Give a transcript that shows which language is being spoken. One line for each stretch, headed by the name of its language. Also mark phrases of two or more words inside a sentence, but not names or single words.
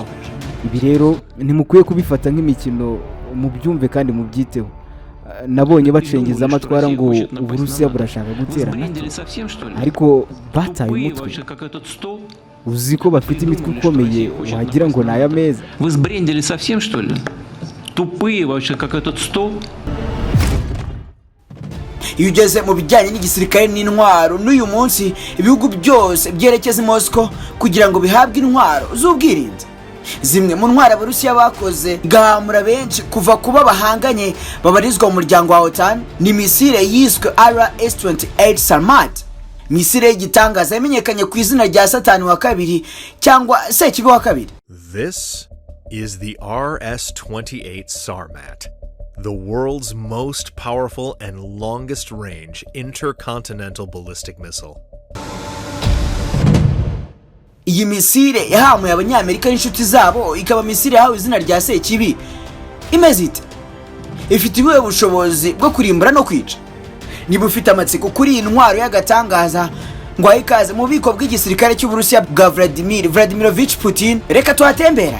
Kinyarwanda: Ibi rero ntimukwiye kubifata nk'imikino, mu byumve kandi mu byiteho. Nabonye bacengeza amatwara ngo Uburusiya burashaka gutera NATO, ariko bataye umutwe. Uzi ko bafite imitwe ikomeye wagira ngo ni aya meza.
Russian: Вы сбрендили совсем, что ли? Тупые вообще, как этот стол.
Kinyarwanda: Iyo ugeze mu bijyanye n'igisirikare n'intwaro n'uyu munsi, ibihugu byose byerekeza i Moscow kugira ngo bihabwe intwaro z'ubwirinzi. Zimwe mu ntwaro Abarusiya bakoze igahamura benshi kuva kuba bahanganye babarizwa mu muryango wa OTAN ni misile yiswe RS-28 Sarmat. Misile y'igitangaza yamenyekanye ku izina rya Satani wa kabiri cyangwa Sekibi wa kabiri.
English: This is the RS-28 Sarmat, the world's most powerful and longest range intercontinental ballistic missile.
Kinyarwanda: Iyi misile yahamuye Abanyamerika n'inshuti zabo, ikaba misile yahawe izina rya Sekibi. Imeze ite? Ifite ubuhe bushobozi bwo kurimbura no kwica? Niba ufite amatsiko kuri iyi ntwaro y'agatangaza, ngo ayikaze mu bubiko bw'igisirikare cy'Uburusiya bwa Vladimirovich Putin, reka tuhatembera.